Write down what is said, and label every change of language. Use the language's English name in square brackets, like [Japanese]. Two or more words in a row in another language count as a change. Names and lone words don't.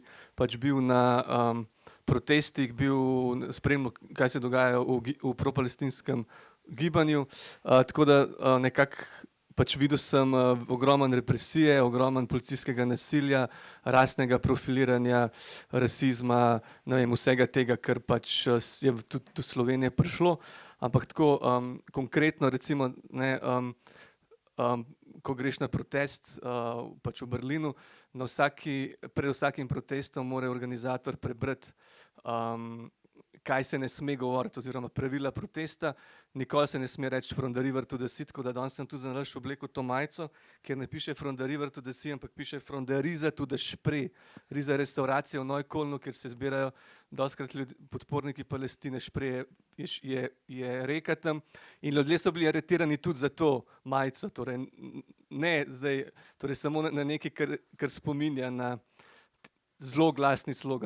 [Slovenian] pač bil na protestih, bil spremljal, kaj se dogaja v propalestinskem gibanju, tako da nekako pač videl sem ogromen represije, ogromen policijskega nasilja, rasnega profiliranja, rasizma, ne vem, vsega tega, kar pač je tudi do Slovenije prišlo, ampak tako konkretno recimo, ne, ko greš na protest pač v Berlinu, pred vsakim protestom mora organizator prebrati, kaj se ne sme govoriti, oziroma pravila protesta. Nikoli se ne sme reči [English] from the river to the sea, [Slovenian] tako da danes sem tudi za naš oblekel to majico, kjer ne piše [English] from the river to the sea, [Slovenian] ampak piše [English] from the Riza to the Sprejel. [Slovenian] Riza je restauracija v Neuköllnu, kjer se zbirajo dostikrat podporniki Palestine, Sprejel je reka tam in ljudje so bili aretirani tudi za to majico, torej ne zdaj, torej samo na nekaj, kar spominja na zelo glasni slogan.